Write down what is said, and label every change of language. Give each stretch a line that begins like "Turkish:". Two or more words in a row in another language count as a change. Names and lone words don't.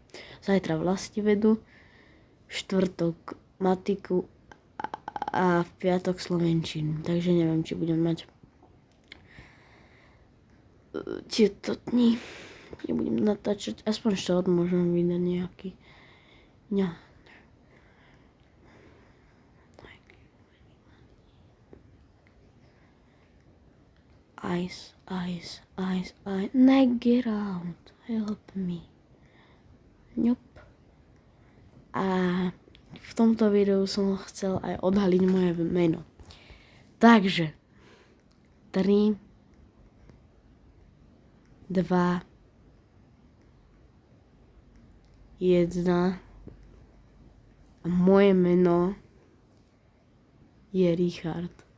Slovak: Zajtra vlastivedu, štvrtok matiku a v piatok slovenčinu. Takže neviem, či budem mať tieto dni. Nebudem natáčať, aspoň short môžem vydať nejaký. Ice.
English: Get out. Help me. Nope.
Slovak: A v tomto videu som chcel aj odhaliť moje meno. Takže 3, 2, 1 a moje meno je Richard.